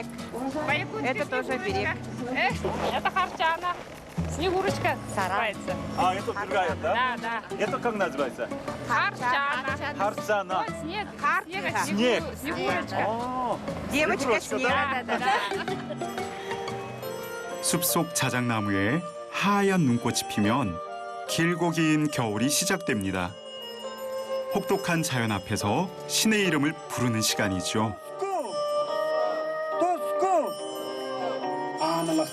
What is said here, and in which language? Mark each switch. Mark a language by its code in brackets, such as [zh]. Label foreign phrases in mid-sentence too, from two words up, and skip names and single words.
[ru] Это тоже оберег. Это харчана. Снегурочка называется. А, это другая, да? Да, да. Это как называется? Харчана. Харцана. Вот снег. Харчана. Снег. Снегурочка. О, Девочка Снегурочка, снег. да? Да, да, да. [ko] 숲속 자작나무에 하얀 눈꽃이 피면 길고 긴 겨울이 시작됩니다. 혹독한 자연 앞에서 신의 이름을 부르는 시간이죠.